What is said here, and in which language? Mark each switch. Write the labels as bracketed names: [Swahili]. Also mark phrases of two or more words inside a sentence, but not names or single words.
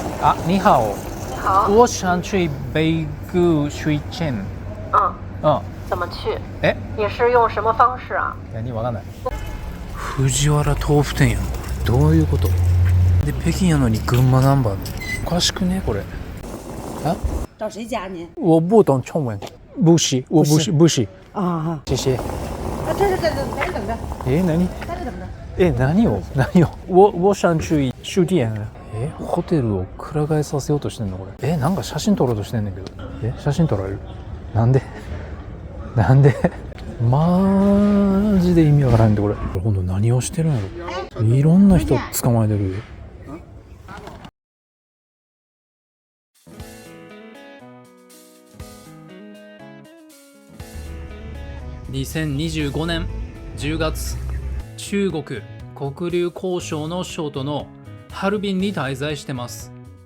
[Chinese] 啊，你好，你好，我想去北谷水前。嗯。怎么去？ [Japanese] え？ [Chinese] 你是用什么方式啊？ [Japanese] 何わかんない。藤原豆腐店やん。どういうこと？で北京やのに群馬ナンバー。おかしくねこれ。 [Chinese] 啊？找谁家呢？我不懂中文。不是，我不是。啊，谢谢。这在这等着， [Japanese] 何？ [Chinese] 在这等着。何を？我想去酒店。 [Japanese] ホテルをくら替えさせようとしてんのこれ。なんか写真撮ろうとしてんねんけど。写真撮られる？なんでマジで意味わからんでこれ。ほんと何をしてるんやろ。いろんな人捕まえてるよ。2025年10月、中国黒竜江省の省都のハルビンに滞在してます。